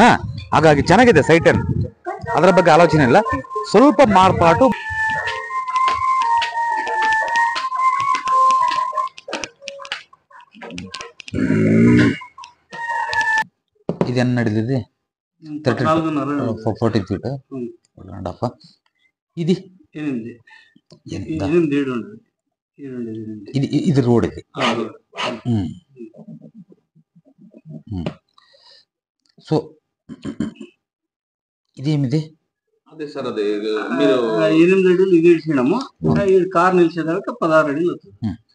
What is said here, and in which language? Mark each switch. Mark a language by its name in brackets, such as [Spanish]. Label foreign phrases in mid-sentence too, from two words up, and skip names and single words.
[Kannada] ಹಾಗಾಗಿ ಚೆನ್ನಾಗಿದೆ ಸೈಟ್ ಅನ್ನು, ಅದರ ಬಗ್ಗೆ ಆಲೋಚನೆ ಇಲ್ಲ. ಸ್ವಲ್ಪ ಮಾರ್ಪಾಟು ಇದೇನು ನಡೆದಿದೆ 14 ಫೀಟ್ [Telugu] ఇది ఇది రోడ్ ఇది. సో ఇదేమిది? అదే సార్, అదే మీరు 8 అడుగులు ఇది ఇచ్చినాము, ఇది కార్ నిలిచేదాకా 16 అడుగులు అవుతుంది.